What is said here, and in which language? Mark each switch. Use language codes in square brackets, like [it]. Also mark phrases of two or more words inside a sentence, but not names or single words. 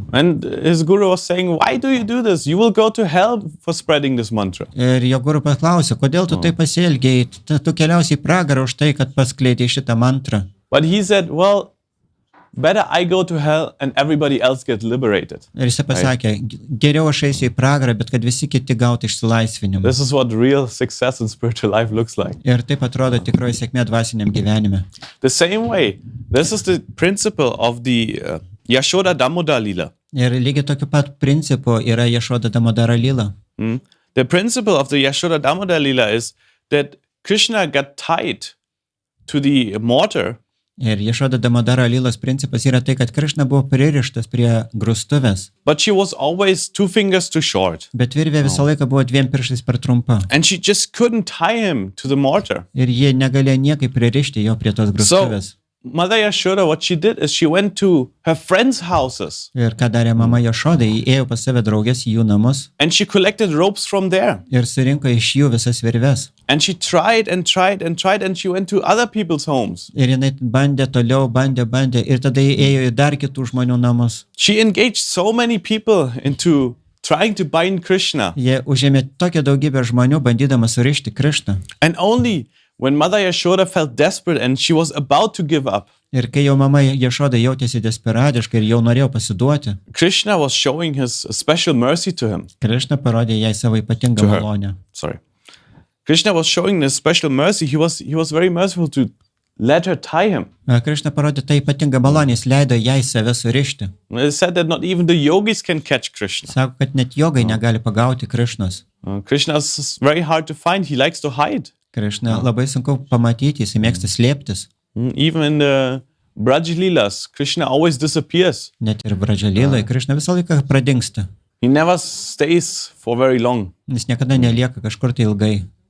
[en] And his guru was saying, why do you do this? You will go to hell for spreading this mantra. [lt] Ir jo guru paklausė, kodėl tu taip pasielgiai, tu keliausi į pragarą už tai, kad paskleidė šitą mantrą. [en] But he said, well, better I go to hell and everybody else get liberated. [lt] Ir jis pasakė, geriau aš eisiu į pragarą, bet kad visi kiti gautų išsilaisvinimą. [en] This is what real success in spiritual life looks like. [lt] Ir taip atrodo tikroji sėkmė dvasiniam gyvenime. [en] The same way, this is the principle of the Yashoda Damoda Lila. [lt] Ir lygiai tokiu pat principu yra Yashoda Damodara Lila. [en] The principle of the Yashoda Damoda Lila is that Krishna got tied to the mortar. [lt] Ir Yashoda Damodara Lilos principas yra tai, kad Krišna buvo pririštas prie grūstuvės. [en] But she was always 2 fingers too short. [lt] Bet virvė visą laiką buvo 2 pirštais per trumpa. [en] And she just couldn't tie him to the mortar. [lt] Ir jie negalėjo niekaip pririšti jo prie tos grūstuvės. [en] Mother Yashoda, what she did is she went to her friends' houses. [lt] Ir ką darė mama Yashoda, ji ėjo pas save draugės į jų namus. [en] And she collected ropes from there. [lt] Ir surinko iš jų visas virves. [en] And she tried and tried and tried and she went to other people's homes. [lt] Ir jinai bandė toliau, bandė. Ir tada ji ėjo į dar kitų žmonių namus. [en] She engaged so many people into trying to bind Krishna. [lt] Jie užėmė tokią daugybę žmonių, bandydama surišti Krišną. [en] And only when Mother Yashoda felt desperate and she was about to give up, [lt] ir kai jau mama Yashoda jautėsi desperatiškai ir jau norėjo pasiduoti, [en] Krishna was showing his special mercy to him. Krišna parodė jai savo ypatingą malonę. Sorry. Krishna was showing this special mercy. He was very merciful to let her tie him. [lt] Krišna parodė tą ypatingą malonę, jis leido jai save surišti. [en] It said that not even the yogis can catch Krishna. [lt] Sako, kad net jogai negali pagauti Krišnos. [en] Krishna is very hard to find. He likes to hide. [lt] Krišna labai sunku pamatyti, jis mėgsta slėptis. [en] Even in the Braj Leelas, Krishna always disappears. [lt] Net ir Braja Lilai Krišna visą laiką pradingsta. [en] He never stays for very long. [lt] Jis niekada nelieka kažkur tai ilgai.